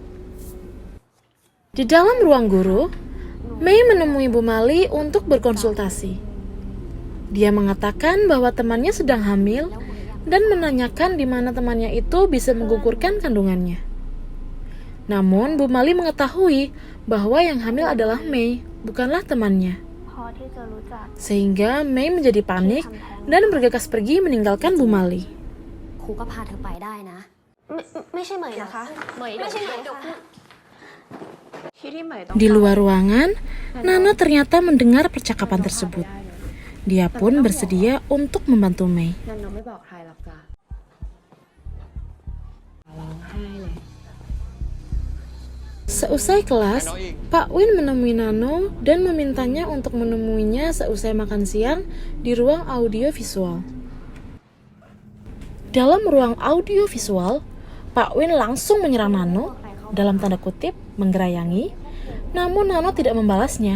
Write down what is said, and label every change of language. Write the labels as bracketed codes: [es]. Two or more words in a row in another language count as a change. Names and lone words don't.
[id] Di dalam ruang guru, Mei menemui Bu Mali untuk berkonsultasi. Dia mengatakan bahwa temannya sedang hamil dan menanyakan di mana temannya itu bisa menggugurkan kandungannya. Namun Bu Mali mengetahui bahwa yang hamil adalah Mei, bukanlah temannya. [th] พอที่จะรู้จัก [id] Sehingga Mei menjadi panik dan bergegas pergi meninggalkan Bu Mali. [th] ครูก็พาเธอไปได้นะ ไม่ใช่เหมยนะคะเหมยไม่ใช่เหมยค่ะ [id] Di luar ruangan, Nano ternyata mendengar percakapan tersebut. Dia pun bersedia untuk membantu Mei. [th] นันโนะไม่บอกใครหรอกจ้ะร้องไห้เลย [id] Seusai kelas, Pak Win menemui Nano dan memintanya untuk menemuinya seusai makan siang di ruang audio visual. Dalam ruang audio visual, Pak Win langsung menyerang Nano, dalam tanda kutip, menggerayangi, namun Nano tidak membalasnya.